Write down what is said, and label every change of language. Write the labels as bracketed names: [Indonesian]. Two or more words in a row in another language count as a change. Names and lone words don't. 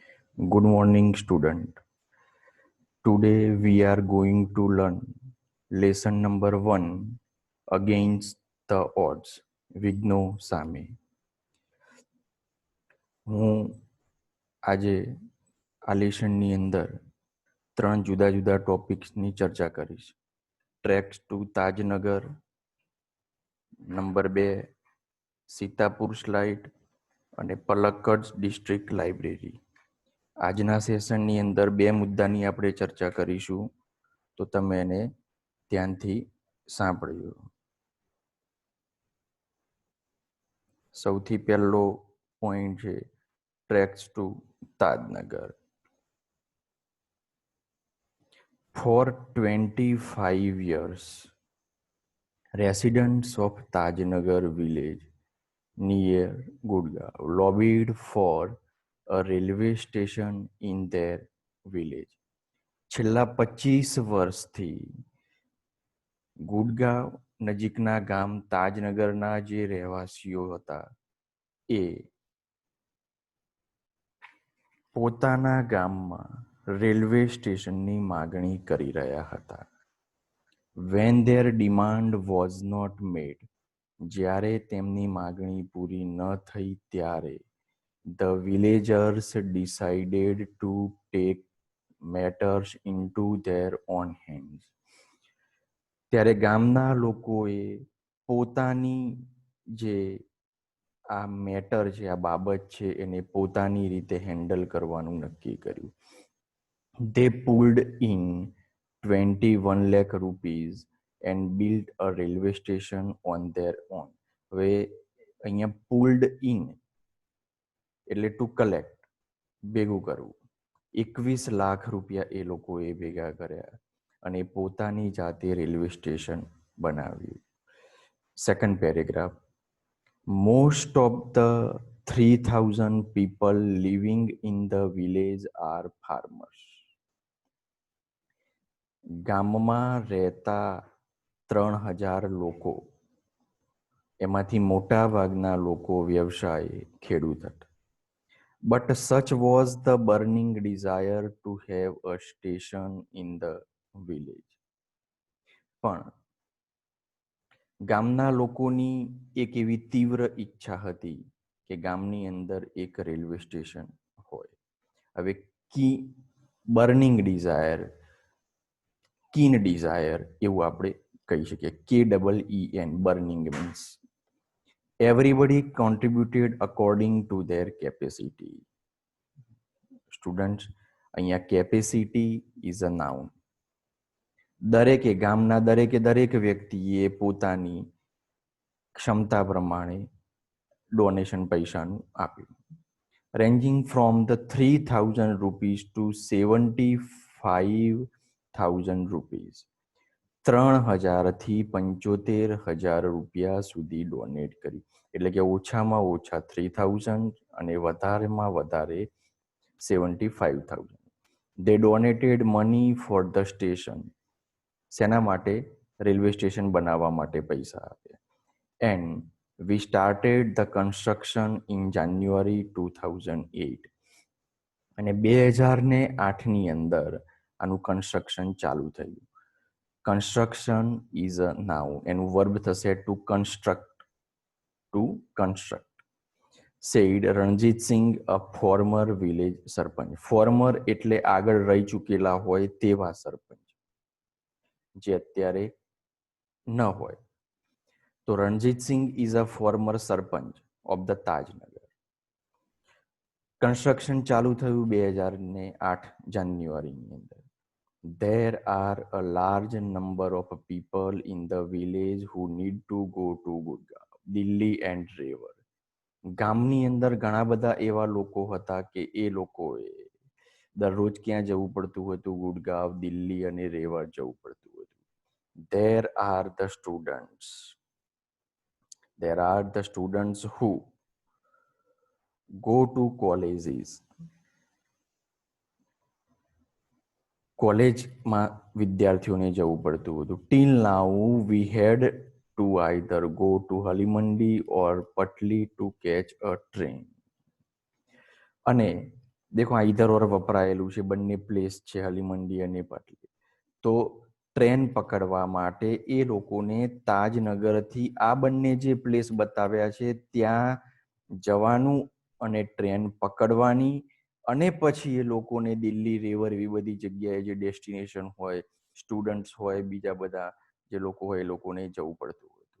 [English] Good morning, student. Today we are going to learn lesson number 1 against the odds. [Gujarati] વિઘ્નો સામે. હું આજે આ લેસનની અંદર 3 જુદા જુદા ટોપિક્સની ચર્ચા કરીશ. ટ્રેક્સ ટુ તાજનગર, નંબર 2 સીતાપુર સ્લાઇડ અને પલક્કડ ડિસ્ટ્રિક્ટ લાઇબ્રેરી. આજના સેશનની અંદર 2 મુદ્દાની આપણે ચર્ચા કરીશું, તો તમે એને ધ્યાનથી સાંભળજો. સૌથી પહેલો પોઈન્ટ છે ટ્રેક્સ ટુ તાજનગર. [English] For 25 years, residents of Tajnagar village near Gurgaon lobbied for a railway station in their village. [Gujarati] છેલ્લા 25 વર્ષથી ગુડગાંવ નજીકના ગામ તાજનગરના જે રહેવાસીઓ હતા એ પોતાના ગામમાં રેલવે સ્ટેશનની માગણી કરી રહ્યા હતા. [English] When their demand was not made, [Gujarati] જ્યારે તેમની માગણી પૂરી ન થઈ ત્યારે [English] the villagers decided to take matters into their own hands. [Gujarati] ત્યારે ગામના લોકોએ પોતાની જે આ મેટર છે, આ બાબત છે, એને પોતાની રીતે હેન્ડલ કરવાનું નક્કી કર્યું. [English] They pulled in 21 lakh rupees and built a railway station on their own. [Gujarati] હવે અહીંયા [English] pulled in [Gujarati] એટલે [English] to collect, [Gujarati] ભેગું કરવું. 21 લાખ રૂપિયા એ લોકોએ ભેગા કર્યા અને પોતાની જાતે રેલવે સ્ટેશન બનાવ્યું. [English] second paragraph. Most of the 3,000 people living in the village are farmers. [Gujarati] ગામમાં રહેતા 3,000 લોકો, એમાંથી મોટા ભાગના લોકો વ્યવસાય ખેડૂત હતા. [English] But such was the burning desire to have a station in the village. [Gujarati] પણ ગામના લોકોની એક એવી તીવ્ર ઈચ્છા હતી કે ગામની અંદર એક રેલવે સ્ટેશન હોય. [English] હવે burning desire, keen desire [Gujarati] એવું આપણે કહી શકીએ. [English] KEEN, burning means everybody contributed according to their capacity. Students, અહીંયા capacity is a noun. [Gujarati] દરેકે ગામના દરેક વ્યક્તિએ પોતાની ક્ષમતા પ્રમાણે ડોનેશન પૈસાનું આપ્યું. [English] ranging from the 3,000 rupees to 75,000 rupees. [Gujarati] 3,000 થી 75,000 રૂપિયા સુધી ડોનેટ કરી. એટલે કે ઓછામાં ઓછા 3,000 અને વધારેમાં વધારે 75,000. [English] They donated money for the station. [Gujarati] સેના માટે? રેલવે સ્ટેશન બનાવવા માટે પૈસા આપ્યા. [English] And we started the construction in January 2008. [Gujarati] અને 2008ની અંદર આનું કન્સ્ટ્રક્શન ચાલુ થયું. [English] construction is a noun, એનું વર્બ થશે to construct. said રણજીત સિંહ, a former village સરપંચ. [Gujarati] ફોર્મર એટલે આગળ રહી ચૂકેલા હોય તેવા સરપંચ, જે અત્યારે ન હોય. [English] તો રણજીત સિંહ is a former sarpanch of the Tajnagar. [Gujarati] કન્સ્ટ્રક્શન ચાલુ થયું 2008 જાન્યુઆરીની અંદર. [English] There are a large number of people in the village who need to go to Gurgaon, Delhi and Rewa. [Gujarati] ગામની અંદર ઘણા બધા એવા લોકો હતા કે એ લોકોએ દરરોજ ક્યાં જવું પડતું હતું? ગુડગાંવ, દિલ્હી અને રેવા જવું પડતું હતું. [English] There are the students who go to colleges. [Gujarati] કોલેજમાં વિદ્યાર્થીઓને જવું પડતું હતું. [English] Till now we had to either go to Halimandi or Patli to catch a train. [Gujarati] અને દેખો આ [English] either or [Gujarati] વપરાયેલું છે, બંને પ્લેસ છે હલીમંડી અને પાટલી. તો ટ્રેન પકડવા માટે એ લોકોને તાજનગરથી આ બંને જે પ્લેસ બતાવ્યા છે ત્યાં જવાનું અને ટ્રેન પકડવાની, અને પછી એ લોકોને દિલ્હી, રેવર એવી બધી જગ્યાએ જે ડેસ્ટિનેશન હોય, સ્ટુડન્ટ્સ હોય, બીજા બધા જે લોકો હોય એ લોકોને જવું પડતું હતું.